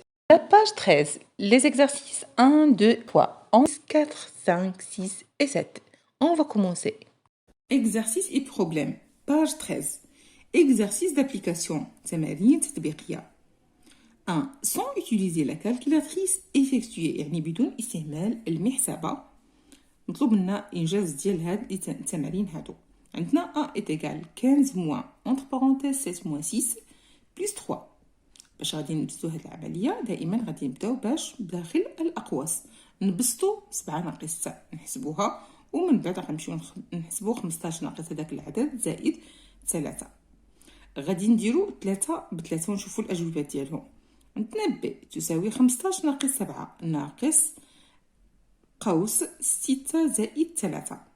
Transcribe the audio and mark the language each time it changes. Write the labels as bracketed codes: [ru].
[fr] La page 13, les exercices 1, 2, 3, 11, 4, 5, 6 et 7. On va commencer. Exercice et problème. Page 13. Exercice d'application. [ar] تمارين تطبيقية. 1. [fr] Sans utiliser la calculatrice, effectuer [ar] يعني بدون استعمال المحسبة. مطلوب لنا إنجاز ديال هاد التمارين هادو. [fr] عندنا A est égal 15 moins entre parenthèses 7 moins 6 plus 3. [ar] باش غادي نبسطو هاد العملية دائما غادي نبداو باش بداخل الأقواس. نبسطو 7 ناقص 6 نحسبوها ومن بعد غنمشيو نحسبو 15 ناقص هداك العدد زائد 3. غادي نديرو 3 ب3 ونشوفو الأجوبة ديالهم. عندنا ب تساوي 15 ناقص 7 ناقص قوس 6 زائد 3.